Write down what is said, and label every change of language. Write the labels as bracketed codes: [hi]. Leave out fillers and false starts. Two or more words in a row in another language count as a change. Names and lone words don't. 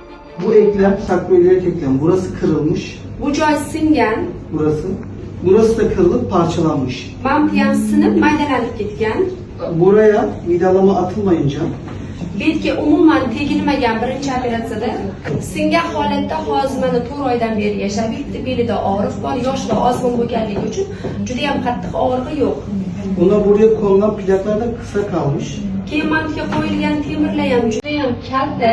[tr] Bu eklem sakroiliak eklem. Burası kırılmış. [uz] Bu joy singan. [tr] Burası. Burası da kırılıp parçalanmış. [uz] Mantiyan sinib maydalanib ketgan. [tr] Buraya vidalama atılmayınca [uz] Betga umuman tegilmagan birinchi operatsiyada singan holatda hozir mana 4 oydan beri yashab yuribdi. Belida og'riq bor, yoshda ozg'in bo'lganligi uchun juda ham qattiq og'rig'i yo'q. [tr] ona buraya konulan plaklar da kısa kalmış. [uz] Keyin mantiga qo'yilgan temirlar ham juda ham kalta.